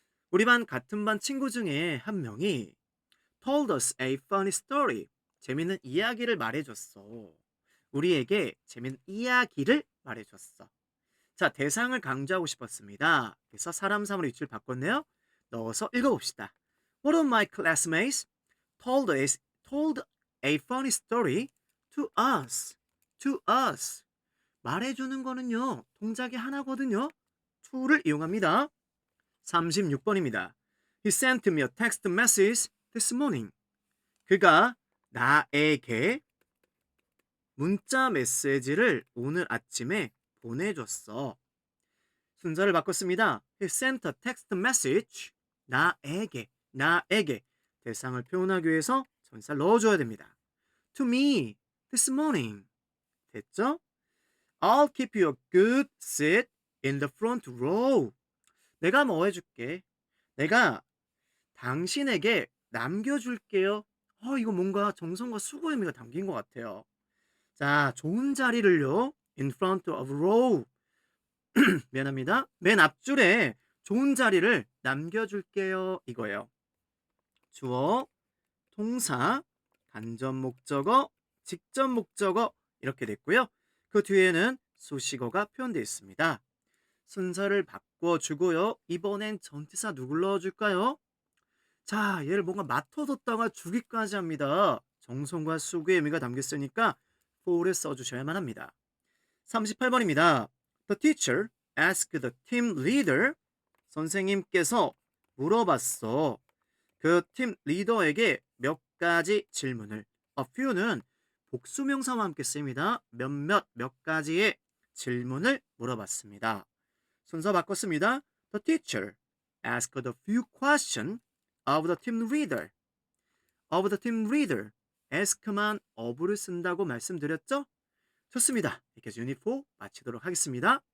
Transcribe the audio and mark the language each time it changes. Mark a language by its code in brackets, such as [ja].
[ko] 우리 반 같은 반 친구 중에 한 명이 [en] told us a funny story. [ko] 재밌는 이야기를 말해줬어. 우리에게 재밌는 이야기를 말해줬어. 자, 대상을 강조하고 싶었습니다. 그래서 사람 사물의 위치를 바꿨네요. 넣어서 읽어봅시다. [en] One of my classmates told a funny story to us. To us. [ko] 말해주는 거는요. 동작이 하나거든요. to를 이용합니다. 36번입니다. [en] He sent me a text message this morning. [ko] 그가 나에게 문자 메시지를 오늘 아침에 보내줬어. 순서를 바꿨습니다. [en] He sent a text message. [ko] 나에게. 대상을 표현하기 위해서 전사를 넣어줘야 됩니다. [en] To me, this morning. [ko] 됐죠? [en] I'll keep you a good seat in the front row. [ko] 내가 뭐 해줄게? 내가 당신에게 남겨줄게요. 이거 뭔가 정성과 수고의 의미가 담긴 것 같아요. 자, 좋은 자리를요. [en] In front of row. [ko] 미안합니다. 맨 앞줄에 좋은 자리를 남겨줄게요. 이거예요. 주어, 동사, 간접 목적어, 직접 목적어 이렇게 됐고요. 그 뒤에는 수식어가 표현되어 있습니다. 순서를 바꿔주고요. 이번엔 전치사 누굴 넣어줄까요? 자, 얘를 뭔가 맡아뒀다가 주기까지 합니다. 정성과 수고의 의미가 담겼으니까 for를 써주셔야만 합니다. 38번입니다. [en] The teacher asked the team leader. [ko] 선생님께서 물어봤어. 그 팀 리더에게 몇 가지 질문을. A few는 복수명사와 함께 쓰입니다. 몇 가지의 질문을 물어봤습니다. 순서 바꿨습니다. [en] The teacher asked a few questions of the team leader. of the team leader. [ko] ask만 of를 쓴다고 말씀드렸죠? 좋습니다. 이렇게 해서 유닛 4 마치도록 하겠습니다.